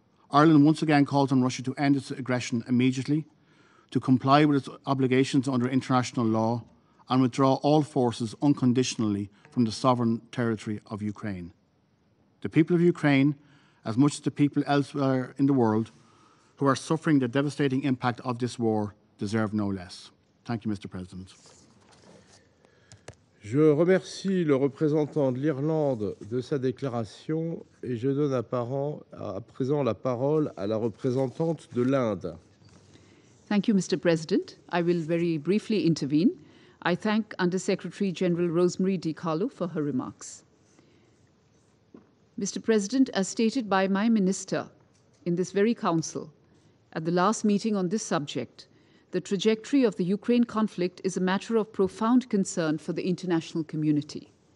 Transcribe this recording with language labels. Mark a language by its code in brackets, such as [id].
[en] Ireland once again calls on Russia to end its aggression immediately, to comply with its obligations under international law, and withdraw all forces unconditionally from the sovereign territory of Ukraine. The people of Ukraine, as much as the people elsewhere in the world, who are suffering the devastating impact of this war, deserve no less. Thank you, Mr. President. [fr] Je remercie le représentant de l'Irlande de sa déclaration et je donne à présent la parole à la représentante de l'Inde. [en] Thank you, Mr. President. I will very briefly intervene. I thank Under-Secretary General Rosemary DiCarlo for her remarks. Mr. President, as stated by my minister in this very council at the last meeting on this subject, the trajectory of the Ukraine conflict is a matter of profound concern for the international community.